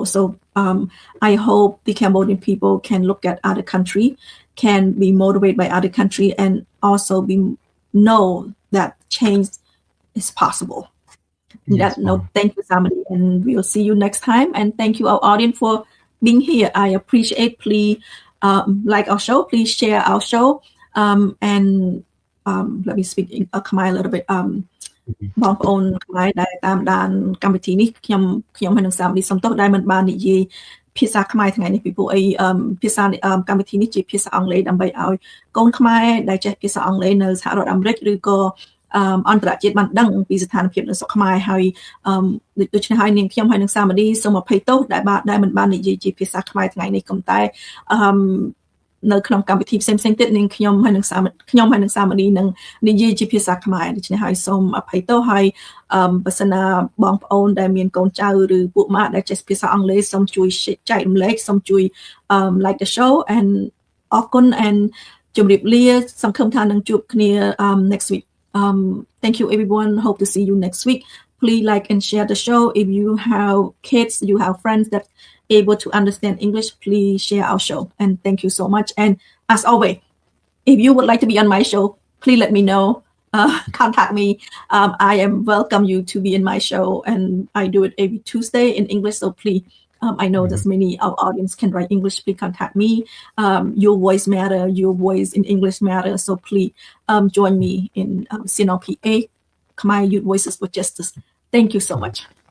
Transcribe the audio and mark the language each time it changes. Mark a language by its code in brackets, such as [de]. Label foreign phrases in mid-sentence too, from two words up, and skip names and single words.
[en] So I hope the Cambodian people can look at other country, can be motivated by other country, and also know that change is possible. Yes, Thank you, Samadi, and we'll see you next time. And thank you, our audience, for being here. I appreciate. Please like our show. Please share our show. And let me speak in Khmer a little bit. [km] បងប្អូនខ្មែរដែលតាមដានកម្មវិធីនេះខ្ញុំហើយនឹងសាមឌីសុំទោសដែលមិនបាននិយាយភាសាខ្មែរថ្ងៃនេះពីព្រោះអីភាសាកម្មវិធីនេះជាភាសាអង់គ្លេសដើម្បីឲ្យកូនខ្មែរដែលចេះភាសាអង់គ្លេសនៅសហរដ្ឋអាមេរិកឬក៏អន្តរជាតិបានដឹងពីស្ថានភាពនៅស្រុកខ្មែរហើយដូច្នេះហើយនាងខ្ញុំហើយនឹងសាមឌីសូមអភ័យទោសដែលមិនបាននិយាយជាភាសា ខ្មែរថ្ងៃនេះក៏តែនៅក្នុងកម្មវិធីផ្សេងៗទៀតនាងខ្ញុំហើយនឹងសាមឌីនឹងនិយាយជាភាសាខ្មែរដូច្នេះហើយសូមអភ័យទោសហើយបើសិនណាបងប្អូនដែលមានកូនចៅឬពួកម៉ាក់ដែលចេះភាសា អង់គ្លេសសូមជួយចែករំលែកសូមជួយ [en] like the show and [km] អរគុណ and ជម្រាបលាសង្ឃឹមថានឹងជួបគ្នា [en] next week thank you everyone hope to see you next week please like and share the show if you have kids you have friends that able to understand English please share our show and thank you so much and as always if you would like to be on my show please let me know contact me I am welcome you to be in my show and I do it every Tuesday in English so please I know that many of our audience can write English please contact me your voice matter your voice in English matter so please join me in CNRP Khmer Youth Voices for Justice thank you so much